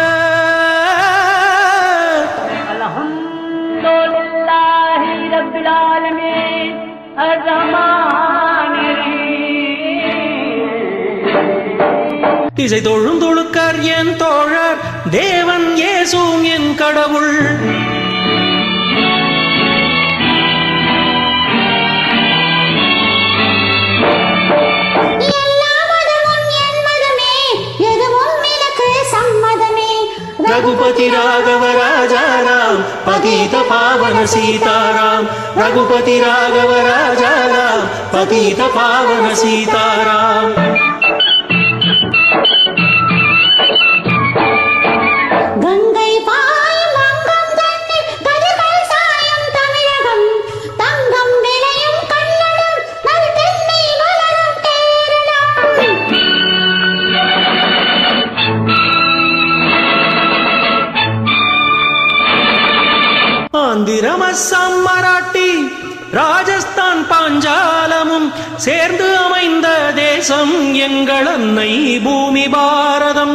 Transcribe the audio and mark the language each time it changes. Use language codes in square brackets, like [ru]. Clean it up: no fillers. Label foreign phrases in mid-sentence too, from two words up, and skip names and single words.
[ar] الحمد لله رب العالمين الرحمن الرحيم. [ta] திசை தொழும் தொழுக்கர் என் தோழர், தேவன் இயேசுவும் என் கடவுள். [hi] रघुपति राघव राजा राम, पतित पावन सीताराम. रघुपति राघव राजा राम, पतित पावन सीताराम. [ta] गंगै पाயும் அங்கம் தன்னில் கதிர்கள் சாயும் தமிழகம், தங்கம் விளையும் கன்னடம், நல் தென்னை வளரும் கேரளம். ஆந்திரம், அஸ்ஸாம், மராட்டி, ராஜஸ்தான், பாஞ்சாலமும் சேர்ந்து அமைந்த தேசம் எங்கள் அன்னை பூமி பாரதம்.